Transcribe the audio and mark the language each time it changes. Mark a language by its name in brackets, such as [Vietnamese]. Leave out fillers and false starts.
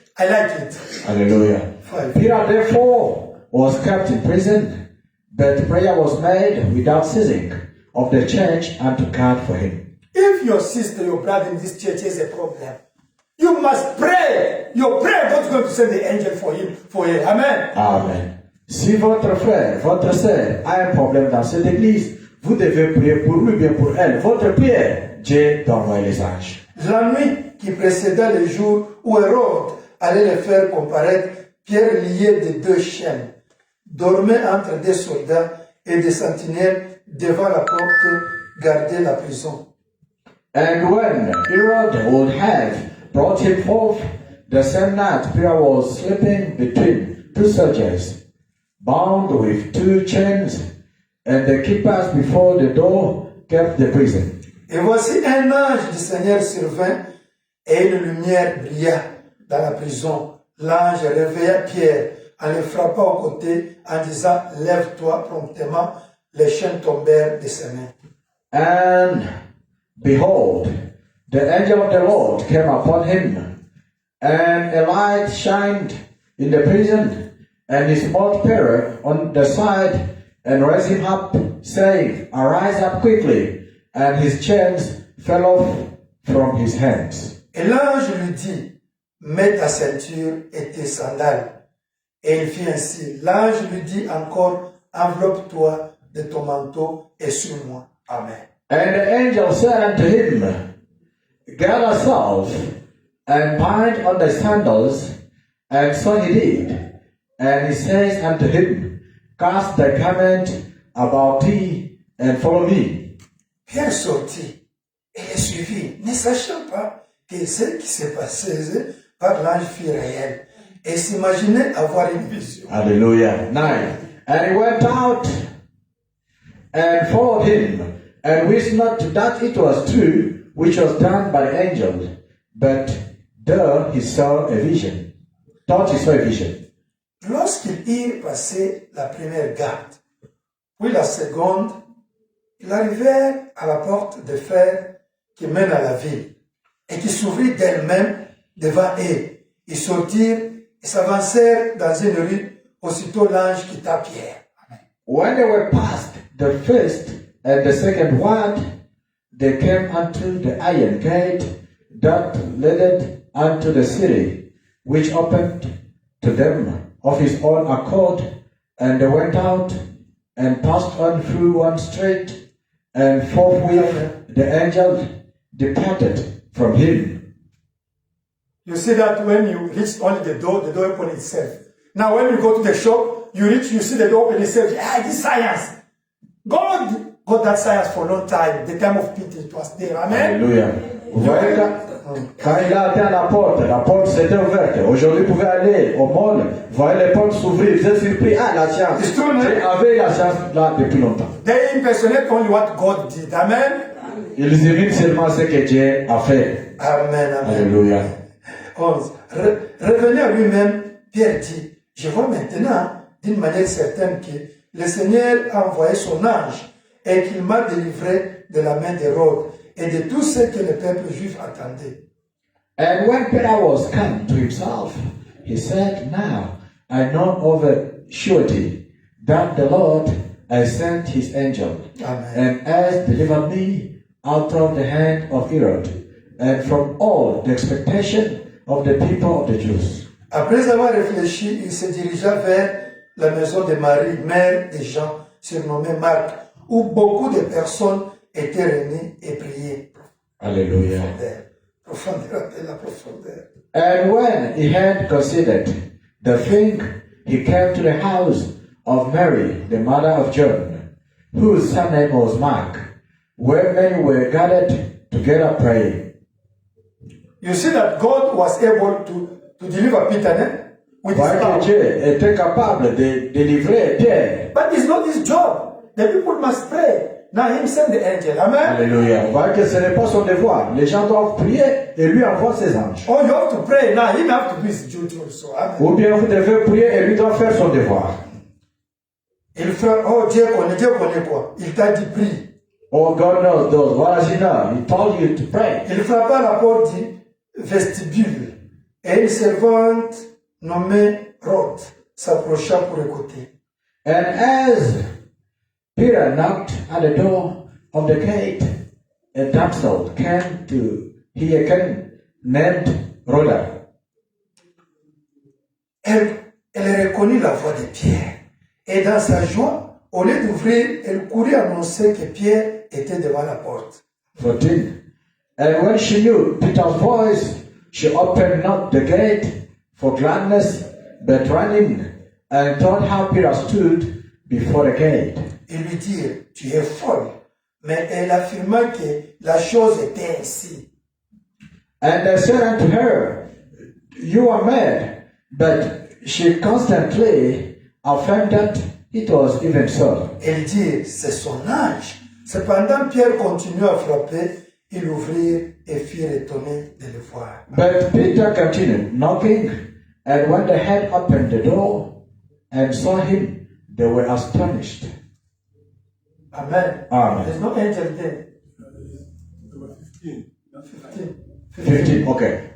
[English] I like it. Hallelujah. 5. Peter therefore was kept in prison, but prayer was made without ceasing of the church unto God for him. If your sister, your brother in this church has a problem, you must pray. Your prayer God's going to send the angel for him, for her. Amen. Amen. [French] Si votre frère, votre sœur a un problème dans cette église, vous devez prier pour lui, bien pour elle. Votre prière, Dieu t'envoie les anges. La nuit qui précéda le jour où Hérode allait le faire comparaître, Pierre lié de 2 chaînes, dormait entre des soldats et des sentinelles devant la porte, gardait la prison. [English] And when Herod would have brought him forth, the same night Peter was sleeping between 2 soldiers, bound with 2 chains, and the keepers before the door kept the prison. [French] Et voici un ange du Seigneur survint, et une lumière brilla dans la prison. L'ange réveilla Pierre en le frappant au côté, en disant, lève-toi promptement. les chaînes tombèrent de ses mains. [English] And behold, the angel of the Lord came upon him, and a light shined in the prison, and he smote Peter on the side, and raised him up, saying, Arise up quickly. And his chains fell off from his hands. [French] Et l'ange lui dit, mets ta ceinture et tes sandales. Et il fit ainsi. L'ange lui dit encore, enveloppe-toi de ton manteau et suis-moi. [English] Amen. And the angel said unto him, Gird thyself, and bind on thy sandals. And so he did. And he says unto him, Cast thy garment about thee, and follow me. [French] Pierre sortit et les suivit, ne sachant pas que ce qui s'est passé par l'ange fut réel, et s'imaginait avoir une vision. [English] Hallelujah. 9. And he went out and followed him, and wist not that it was true, which was done by the angel, but there he saw a vision. Thought he saw a vision. [French] Lorsqu'ils eurent passé la première garde, puis la seconde, ils arrivèrent à la porte de fer qui mène à la ville, et qui s'ouvrit d'elle-même devant eux. Ils sortirent et s'avancèrent dans une rue. Aussitôt l'ange quitta Pierre. [English] Amen. When they were past the first and the second ward, they came unto the iron gate that led unto the city, which opened to them of his own accord, and they went out and passed on through one street, and forthwith the angel departed from him. You see that when you reach only the door open itself. Now when you go to the shop, you see the door open itself. This science. God got that science for a long time. The time of Peter, it was there. Amen. [French] Alléluia. Vous voyez quand il a atteint la porte s'était ouverte. Aujourd'hui, vous pouvez aller au mall, vous voyez les portes s'ouvrir. Vous êtes surpris, la science. [English] It's true, [French] J'ai avait la science là depuis longtemps. [English] They impersonate only what God did. Amen. [French] Ils imitent seulement ce que Dieu a fait. [English] Amen. Amen. [French] Alléluia. [English] 11. [French] Revenez à lui-même, Pierre dit, je vois maintenant d'une manière certaine que le Seigneur a envoyé son ange et qu'il m'a délivré de la main d'Hérode et de tout ce que le peuple juif attendait. [English] And when Peter was come to himself, he said, Now I know of a surety that the Lord has sent his angel, Amen. and has delivered me out of the hand of Herod, and from all the expectation of the people of the Jews. [French] Après avoir réfléchi, il se dirigea vers la maison de Marie, mère de Jean, surnommé Marc, où beaucoup de personnes étaient réunies et priaient. [English] Hallelujah. [French] Profondeur de la profondeur. [English] And when he had considered the thing, he came to the house of Mary, the mother of John, whose surname was Mark, where many were gathered together praying. You see that God was able to deliver Peter with his [French] Voyez que [English] power. [French] Dieu était capable de délivrer Pierre. [English] But it's not his job. The people must pray. Now him send the angel. Amen. [French] Alléluia. Voyez que ce n'est pas son devoir. Les gens doivent prier et lui envoie ses anges. [English] Oh, you have to pray. Now him have to do his duty also. Amen. [French] Ou bien vous devez prier et lui doit faire son devoir. Il fait, oh Dieu connaît quoi? Il t'a dit prie. [English] Oh, God knows those. What does he know? He told you to pray. [French] Il frappa à la porte du vestibule et une servante nommée Rhoda s'approcha pour écouter. [English] And as Peter knocked at the door of the gate, a damsel came to hearken named Rhoda. [French] Elle reconnut la voix de Pierre et dans sa joie, au lieu d'ouvrir, elle courut annoncer que Pierre était devant la porte. [English] 14. And when she knew Peter's voice, she opened not the gate for gladness, but running and told how Peter stood before the gate. [French] Ils lui dirent, tu es folle. Mais elle affirma que la chose était ainsi. [English] And they said unto her, You are mad. But she constantly affirmed that it was even so. [French] Elle dit, c'est son ange. Cependant, Pierre continua à frapper. Ils ouvrirent et furent étonnés de le voir. [English] But Peter continued knocking, and when they had opened the door and saw him, they were astonished. Amen. Amen. There's no angel there. 15, okay.